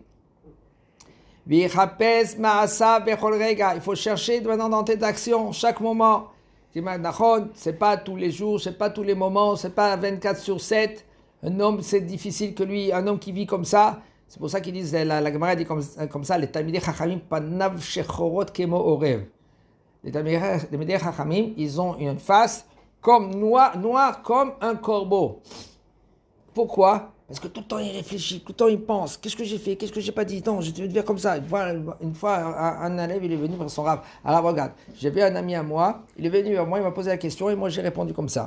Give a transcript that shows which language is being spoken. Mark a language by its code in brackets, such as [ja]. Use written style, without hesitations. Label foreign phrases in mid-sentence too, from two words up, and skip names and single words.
[fr] Il faut chercher maintenant dans tes actions, chaque moment. C'est pas tous les jours, c'est pas tous les moments, c'est pas 24/7. Un homme, c'est difficile que lui, un homme qui vit comme ça. C'est pour ça qu'ils disent, la Gemara dit comme ça, les [he] תלמידי חכמים פניו שחורות כמו עורב. [fr] Les [he] תלמידי חכמים, [fr] ils ont une face comme noire comme un corbeau. Pourquoi? Parce que tout le temps il réfléchit, tout le temps il pense. Qu'est-ce que j'ai fait? Qu'est-ce que j'ai pas dit? Non, je devais faire comme ça. Une fois, un élève, il est venu vers son Rav. Alors regarde, j'avais un ami à moi, il est venu vers moi, il m'a posé la question et moi j'ai répondu comme ça.